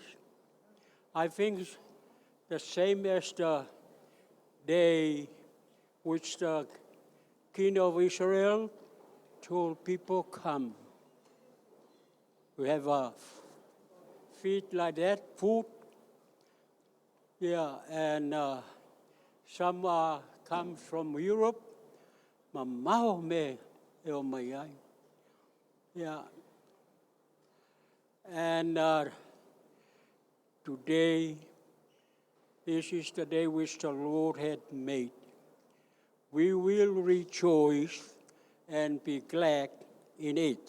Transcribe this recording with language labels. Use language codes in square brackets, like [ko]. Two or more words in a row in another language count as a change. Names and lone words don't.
[en] I think it's the same as the day which the King of Israel told people, come. We have a feed like that, food. Yeah, and some comes from Europe. [sm] Mamao me eo mai ai. [en] Yeah. And today, this is the day which the Lord had made. We will rejoice and be glad in it.